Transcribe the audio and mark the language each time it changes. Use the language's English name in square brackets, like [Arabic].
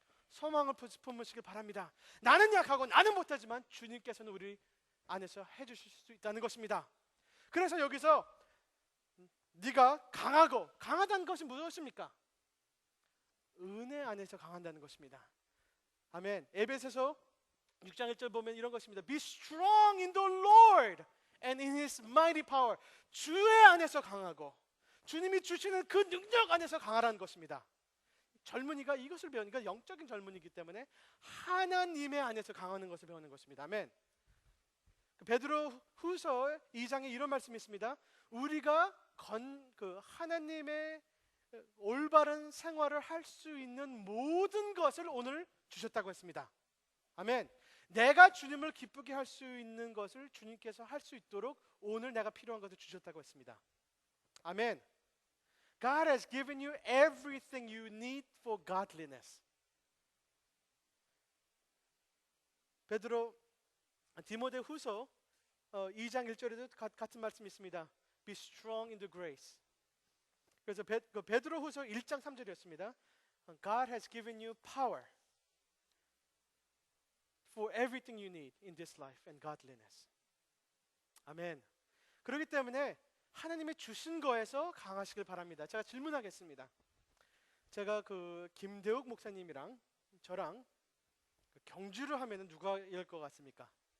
[Korean] 소망을 품으시길 바랍니다. 나는 약하고 나는 못하지만 주님께서는 우리 안에서 해주실 수 있다는 것입니다. 그래서 여기서 네가 강하고 강하다는 것이 무엇입니까? 은혜 안에서 강한다는 것입니다. 아멘. 에베소서 6장 1절 보면 이런 것입니다. [English] Be strong in the Lord and in His mighty power. [Korean] 주의 안에서 강하고 주님이 주시는 그 능력 안에서 강하라는 것입니다. 젊은이가 이것을 배우니까 영적인 젊은이기 때문에 하나님의 안에서 강하는 것을 배우는 것입니다. 아멘. 베드로 후서 2장에 이런 말씀이 있습니다. 우리가 하나님의 올바른 생활을 할 수 있는 모든 것을 오늘 주셨다고 했습니다. 아멘. 내가 주님을 기쁘게 할 수 있는 것을 주님께서 할 수 있도록 오늘 내가 필요한 것을 주셨다고 했습니다. 아멘. [English] God has given you everything you need for godliness. [Korean] 베드로 디모데 후서 2장 1절에도 같은 말씀이 있습니다. [English] Be strong in the grace. [Korean] 그래서 베드로 후서 1장 3절이었습니다. [English] God has given you power for everything you need in this life and godliness. [Korean] 아멘. 그렇기 때문에 하나님의 주신 거에서 강하시길 바랍니다. 제가 질문하겠습니다. 제가 김대욱 목사님이랑 저랑 경주를 하면은 누가 이길 것 같습니까?